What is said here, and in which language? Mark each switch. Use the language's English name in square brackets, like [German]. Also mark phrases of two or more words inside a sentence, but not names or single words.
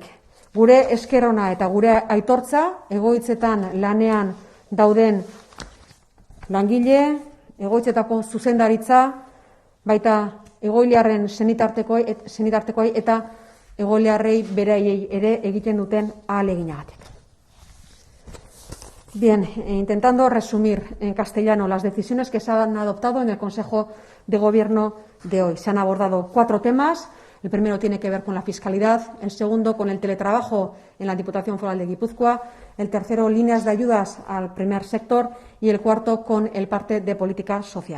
[Basque] Gure eskerona eta gure aitortza, egoitzetan lanean dauden langile, egoitzetako zuzendaritza, baita egoiliarren senitartekoei eta egoiliarrei beraiei ere egiten duten ahaleginagatik. [Spanish] Bien, intentando resumir en castellano las decisiones que se han adoptado en el Consejo de Gobierno de hoy. Se han abordado 4 temas. El primero tiene que ver con la fiscalidad, el segundo con el teletrabajo en la Diputación Foral de Guipúzcoa, el tercero, líneas de ayudas al primer sector y el cuarto, con el parte de política social.